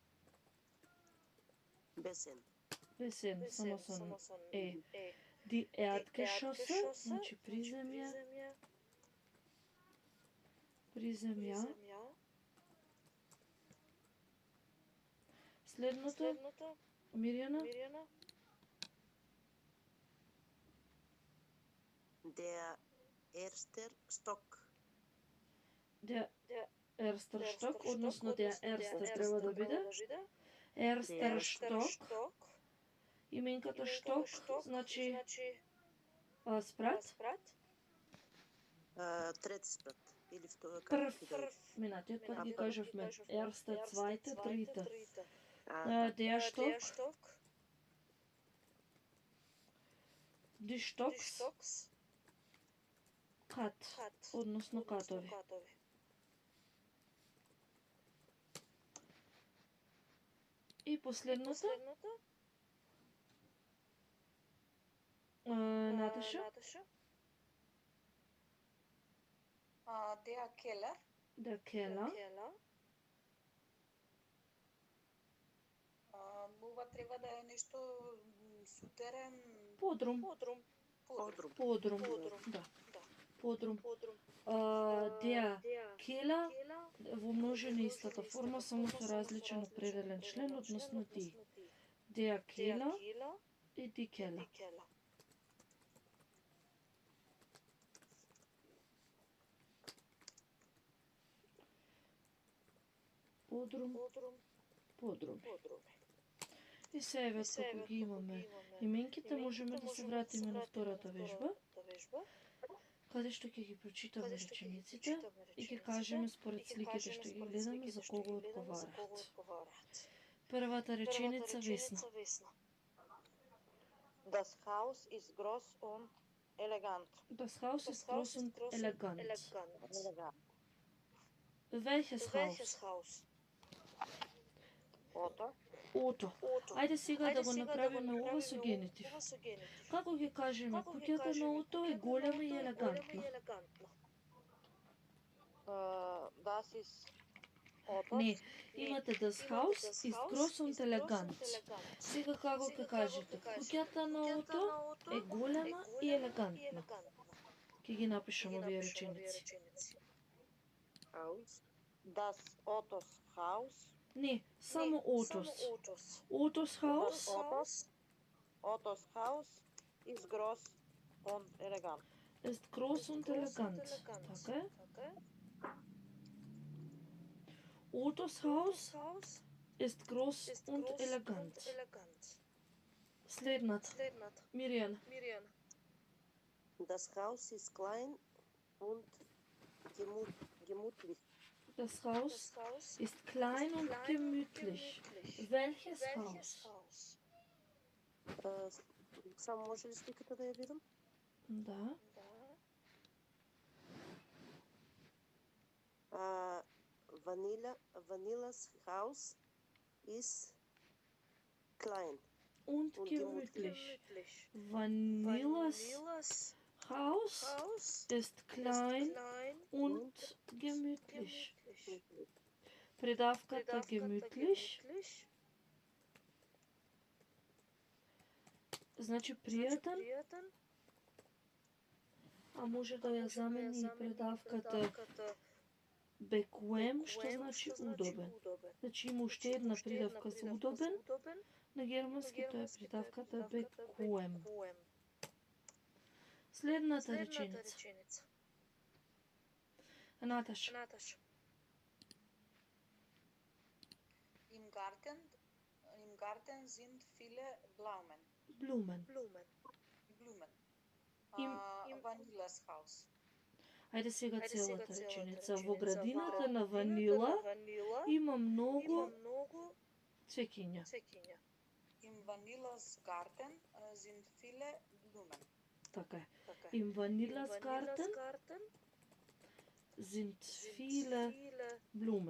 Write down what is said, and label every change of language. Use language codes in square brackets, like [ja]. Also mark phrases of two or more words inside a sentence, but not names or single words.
[mk] Бесен, само со е. [de] Die Erdgeschosse, [mk] значи приземја. Следното, Мирјана. [de] Der erster Stock. Der erster Stock, односно der erste [mk] треба да биде. [de] Erster Stock. [mk] Именката шток, значи спрат. Трети спрат. Или втора. Прв. Минатиот пат ги кажавме. [de] Erste, zweite, dritte. Der Stock. Die Stocks. [mk] Кат, односно катови. И последното. Наташа. [de] Der Keller. [mk] Ова треба да е нешто сутерен. Подрум. Да. Подрум. [de] Der Keller [mk] во множина истата форма, само со различен определен член, односно ди. [de] Der Keller и die Keller. [mk] подрум, подруми. И сега како ги имаме именките, можеме да се вратиме на втората вежба, каде што ќе ги прочитаме речениците и ќе кажеме според сликите што ги гледаме за кого одговараат. Првата реченица Весна. [de] Das Haus ist groß und elegant. Das Haus ist groß und elegant. Elegant. Welches Haus? Ото. Ото. [mk] Ајде сега да го направиме ова со генитив. Како ќе кажеме, куќата на Ото е голема и елегантна? [de] Das ist Ото. [mk] Не, имате [de] das Haus ist groß und elegant. [mk] Сега како ќе кажете, куќата на Ото е голема и елегантна. Ќе ги напишам овие реченици. [de] Haus. Das Otos Haus. Не, само Otos. Otos Haus Otos Haus ist groß und elegant. ist groß und elegant. [mk] Така е. [de] Otos Haus ist groß und elegant. [mk] Следната. Миријана. [de] Das Haus ist klein und gemütlich. Das Haus ist klein und gemütlich. Welches Haus? [mk] Само може ли сликата да я видам? Да. [de] Vanilas Haus ist klein Und gemütlich. Vanillas Haus ist klein und gemütlich. [mk] Придавката gemütlich значи пријатен, а може да ја замени и придавката bequem, што значи удобен. Значи има уште една придавка за удобен, на германски тоа е придавката bequem. Следната реченица. Наташа. [de] Im Garten sind viele Blumen. Blumen. Vanillas Haus. [mk] Ајде сега целата реченица. Во градината на Ванила има многу цвеќиња. [de] Im Vanillas Garten sind viele Blumen. [mk] Така е. [de] Im Vanillas Garten sind viele Blumen.